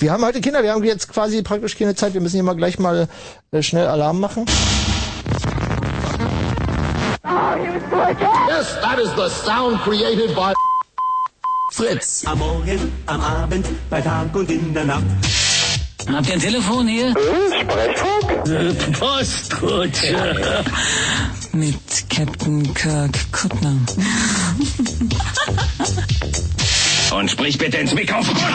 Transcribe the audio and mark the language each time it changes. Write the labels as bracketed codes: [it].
[de] Wir haben heute Kinder, wir haben jetzt quasi praktisch keine Zeit. Wir müssen hier mal gleich mal schnell Alarm machen. [en] Yes, that is the sound created by Fritz. [de] Am Morgen, am Abend, bei Tag und in der Nacht. Habt ihr ein Telefon hier? Sprechfunk? Postkutsche. Ja. Mit Captain Kirk Kuttner. Und sprich bitte ins Mikrofon.